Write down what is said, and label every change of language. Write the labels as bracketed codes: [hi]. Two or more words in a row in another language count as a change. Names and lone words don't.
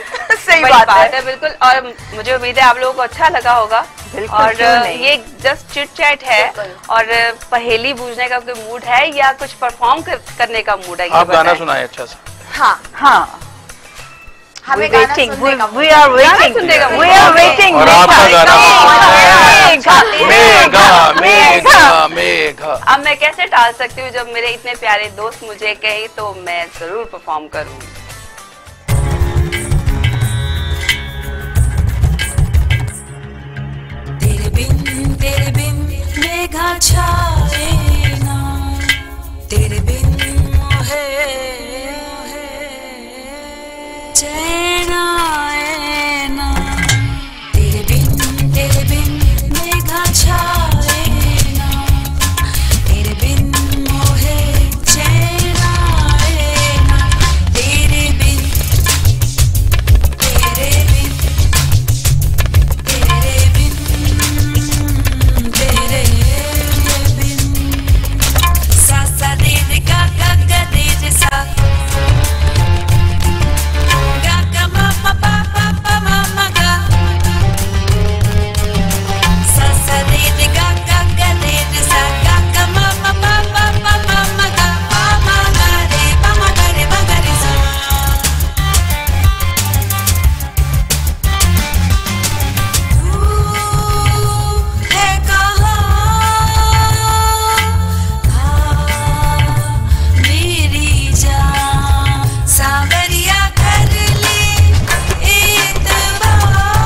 [hi] सही बड़ी बात है बिल्कुल। और मुझे उम्मीद है आप लोगों को अच्छा लगा होगा। और ये [en] just chit chat [hi] है और पहेली बूझने का कोई मूड है या कुछ परफॉर्म करने का मूड है? आप गाना सुनाए अच्छा सा। हाँ हाँ, हमें गाना सुनने का [en] we are waiting, [hi] और आपका गाना मेघा मेघा मेघा। अब मैं कैसे टाल सकती हूँ जब मेरे इतने प्यारे दोस्त मुझे कहे तो मैं जरूर परफॉर्म करूँगी। तेरे बिन मेघा छाए ना, तेरे बिन मोहे चैन आए ना, तेरे बिन मेघा छाए ना, तेरे बिन मोहे चैन आए ना, तेरे बिन तेरे बिन तेरे बिन तेरे बिन सा सा दे दे गा गा गा दे दे सा गा गा मा मा पा पा पा मा मा गा सा सा दे दे गा गा गा दे दे सा गा गा मा मा पा पा पा मा मा गा पा मा गा रे पा मा गा रे मा गा रे सा है कहाँ मेरी जान सावरिया कर ले एतबार